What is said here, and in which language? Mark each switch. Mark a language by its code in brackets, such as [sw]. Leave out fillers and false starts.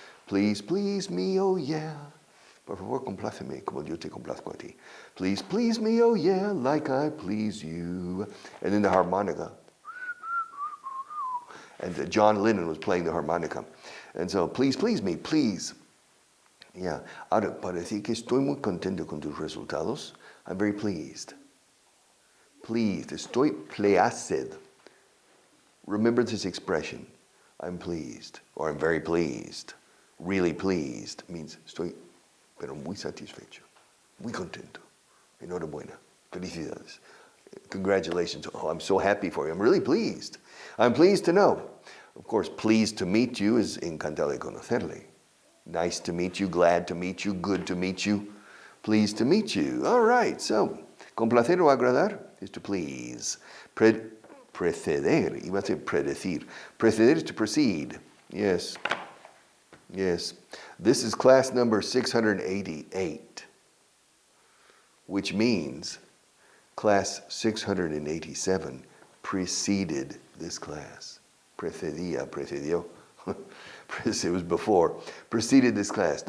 [en] Please please me, oh yeah. [es] Por favor, compláceme como yo te complazco a ti. [en] Please please me, oh yeah, like I please you. And then the harmonica. And John Lennon was playing the harmonica. And so, please please me, please. Yeah. [es] Ahora, para decir que estoy muy contento con tus resultados, [en] I'm very pleased. Pleased. [es] Estoy placid. [en] Remember this expression. I'm pleased, or I'm very pleased. Really pleased means [es] estoy, pero muy satisfecho, muy contento. Enhorabuena. Felicidades. Congratulations. [en] Oh, I'm so happy for you. I'm really pleased. I'm pleased to know. Of course, pleased to meet you is [es] encantado de conocerle. [en] Nice to meet you, glad to meet you, good to meet you, pleased to meet you. All right, so, complacer o agradar is to please. [es] Preceder, iba a decir predecir. [en] Preceder is to proceed. Yes. Yes. This is class number 688, which means class 687 preceded this class. Precedió. It was before. Preceded this class.